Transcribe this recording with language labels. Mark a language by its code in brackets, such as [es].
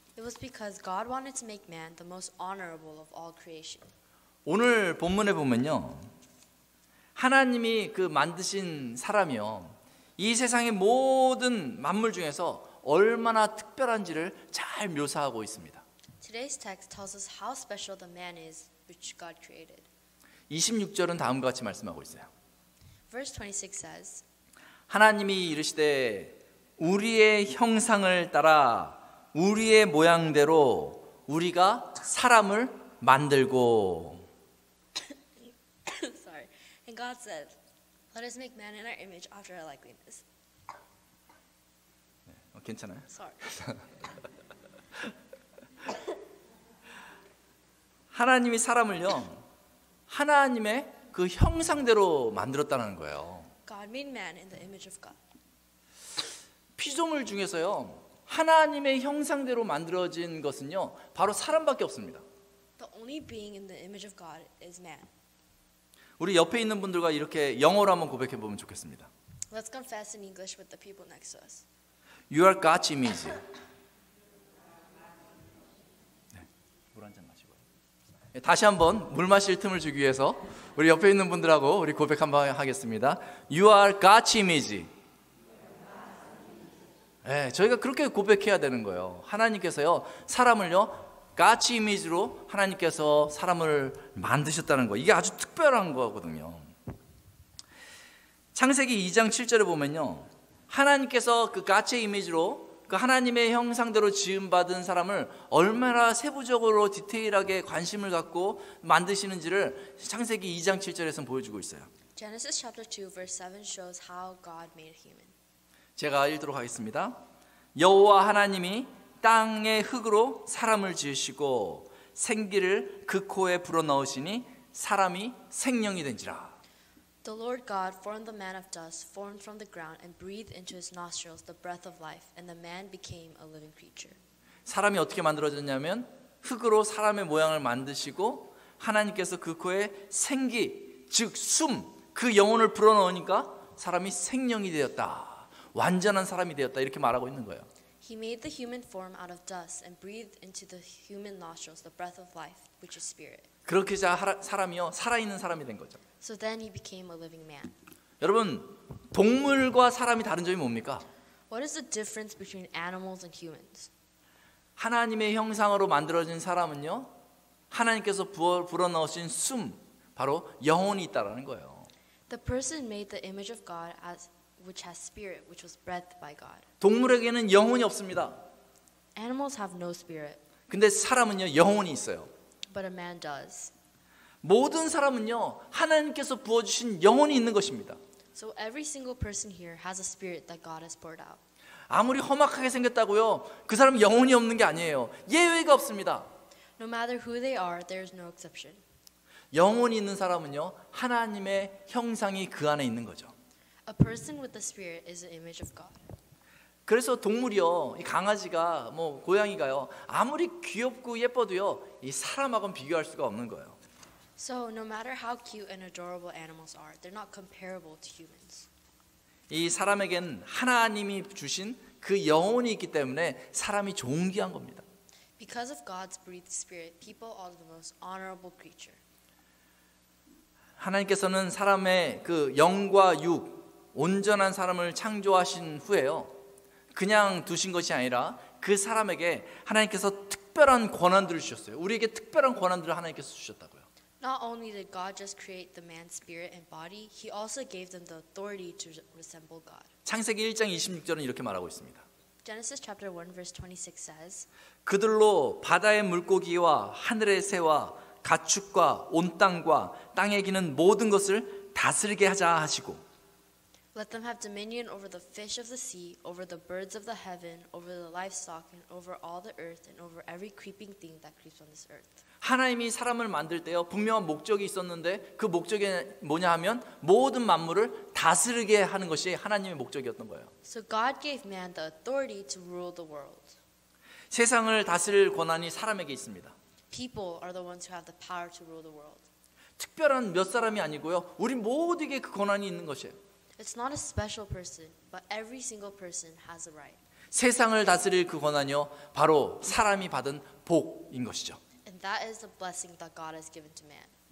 [en] It was because God wanted to make man the most honorable of all creation. [ko] 오늘 본문에 보면요, 하나님이 그 만드신 사람이요, 이 세상의 모든 만물 중에서 얼마나 특별한지를 잘 묘사하고 있습니다. [en] Today's text tells us how special the man is which God created. [ko] 26절은 다음과 같이 말씀하고 있어요. [en] Verse 26 says, [ko] 하나님이 이르시되 우리의 형상을 따라 우리의 모양대로 우리가 사람을 만들고. [en] sorry. And God said, "Let us make man in our image after our likeness." [ko] 괜찮아요? [en] Sorry. [ko] 하나님이 사람을요, 하나님의 그 형상대로 만들었다는 거예요. [en] God made man in the image of God. [ko] 피조물 중에서요, 하나님의 형상대로 만들어진 것은요, 바로 사람밖에 없습니다. [en] The only being in the image of God is man. [ko] 우리 옆에 있는 분들과 이렇게 영어로 한번 고백해 보면 좋겠습니다. [en] Let's confess in English with the people next to us. You are God's image. [ko] 네, 물 한 잔 마시고요. 네, 다시 한번 물 마실 틈을 주기 위해서 우리 옆에 있는 분들하고 우리 고백 한번 하겠습니다. [en] You are God's image. [ko] 네, 저희가 그렇게 고백해야 되는 거예요. 하나님께서요, 사람을요, [en] God's image [ko] 로 하나님께서 사람을 만드셨다는 거, 이게 아주 특별한 거거든요. 창세기 2장 7절에 보면요, 하나님께서 그 [en] God's image [ko] 로 그 하나님의 형상대로 지음받은 사람을 얼마나 세부적으로 디테일하게 관심을 갖고 만드시는지를 창세기 2장 7절에서 보여주고 있어요. [en] Genesis chapter 2 verse 7 shows how God made human. [ko] 제가 읽도록 하겠습니다. 여호와 하나님이 땅의 흙으로 사람을 지으시고 생기를 그 코에 불어넣으시니 사람이 생명이 된지라. [en] The Lord God formed the man of dust, formed from the ground, and breathed into his nostrils the breath of life, and the man became a living creature. [ko] 사람이 어떻게 만들어졌냐면 흙으로 사람의 모양을 만드시고 하나님께서 그 코에 생기, 즉 숨, 그 영혼을 불어넣으니까 사람이 생명이 되었다. 완전한 사람이 되었다. 이렇게 말하고 있는 거예요. [en] He made the human form out of dust and breathed into the human nostrils the breath of life, which is spirit. [ko] 그렇게 사람이요, 살아있는 사람이 된 거죠. [en] So then he became a living man. [ko] 여러분, 동물과 사람이 다른 점이 뭡니까? [en] What is the difference between animals and humans? [ko] 하나님의 형상으로 만들어진 사람은요, 하나님께서 불어넣으신 숨, 바로 영혼이 있다라는 거예요. [en] The person made the image of God which has spirit, which was breathed by God. [ko] 동물에게는 영혼이 없습니다. [en] Animals have no spirit, [ko] 근데 사람은요, 영혼이 있어요. [en] but a man does. [ko] 모든 사람은요, 하나님께서 부어주신 영혼이 있는 것입니다. [en] So every single person here has a spirit that God has poured out. [ko] 아무리 험악하게 생겼다고요, 그 사람은 영혼이 없는 게 아니에요. 예외가 없습니다. [en] No matter who they are, there is no exception. [ko] 영혼이 있는 사람은요, 하나님의 형상이 그 안에 있는 거죠. [en] A person with the spirit is the image of God. [ko] 그래서 동물이요, 이 강아지가 뭐 고양이가요, 아무리 귀엽고 예뻐도요, 이 사람하고는 비교할 수가 없는 거예요. [en] So no matter how cute and adorable animals are, they're not comparable to humans. [ko] 이 사람에겐 하나님이 주신 그 영혼이 있기 때문에 사람이 존귀한 겁니다. [en] Because of God's breathed spirit, people are the most honorable creature. [ko] 하나님께서는 사람의 그 영과 육, 온전한 사람을 창조하신 후에요, 그냥 두신 것이 아니라 그 사람에게 하나님께서 특별한 권한들을 주셨어요. 우리에게 특별한 권한들을 하나님께서 주셨다고요. [en] Not only did God just create the man's spirit and body, He also gave them the authority to resemble God. [ko] 창세기 1장 26절은 이렇게 말하고 있습니다. [en] Genesis chapter 1 verse 26 says, [ko] 그들로 바다의 물고기와 하늘의 새와 가축과 온 땅과 땅에 기는 모든 것을 다스리게 하자 하시고, [en] Let them have dominion over the fish of the sea, over the birds of the heaven, over the livestock, and over all the earth, and over every creeping thing that creeps on this earth. [ko] 하나님이 사람을 만들 때요, 분명한 목적이 있었는데 그 목적이 뭐냐 하면 모든 만물을 다스리게 하는 것이 하나님의 목적이었던 거예요. [en] So God gave man the authority to rule the world. [ko] 세상을 다스릴 권한이 사람에게 있습니다. [en] People are the ones who have the power to rule the world. [ko] 특별한 몇 사람이 아니고요, 우리 모두에게 그 권한이 있는 것이에요. [en] It's not a special person, but every single person has a right. [ko] 세상을 다스릴 그 권한이요, 바로 사람이 받은 복인 것이죠. [en] And that is the blessing that God has given to man.